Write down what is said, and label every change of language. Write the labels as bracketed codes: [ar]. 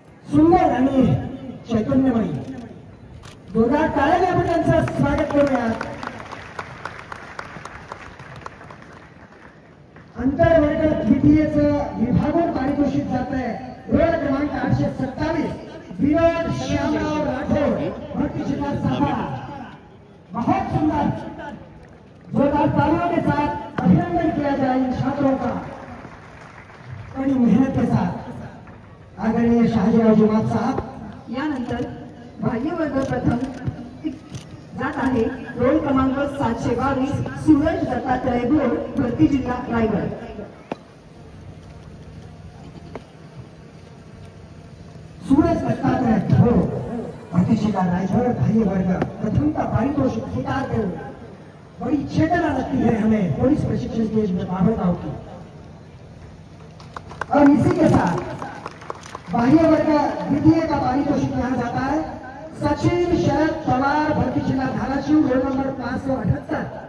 [mr] सुंदर आणि चैतन्यमयी जोरदार टाळ्याने आपण त्यांचं स्वागत करूयात. अंतर्वर्ग द्वितीयचं विभागून पारितोषिक जात आहे रोल क्रमांक 827 विनोद श्यामराव राठोड, भरती जिला सातारा. [hi] बहुत सुंदर, जोरदार तालियों के साथ अभिनंदन किया जाए इन छात्रों का. बड़ी मेहनत के साथ आदरणीय शहाजीराव जुमात साहब. [mr] यानंतर बाह्यवर्ग प्रथम जात आहे रोल क्रमांक 722 सूरज दत्तात्रय घोड, भरती जिल्हा रायगड. [hi] सूरज दत्तात्रय घोड, भरती जिला रायगढ़ बाह्यवर्ग प्रथम का पारितोषिक स्वीकार करो. बड़ी चेतना लगती है हमें पुलिस प्रशिक्षण के बाबरगांव की. और इसी के साथ बाह्यवर्ग द्वितीय का पारितोषिक यहाँ जाता है सचिन शरद पवार, भरती जिला धाराशिव, रोल नंबर 578.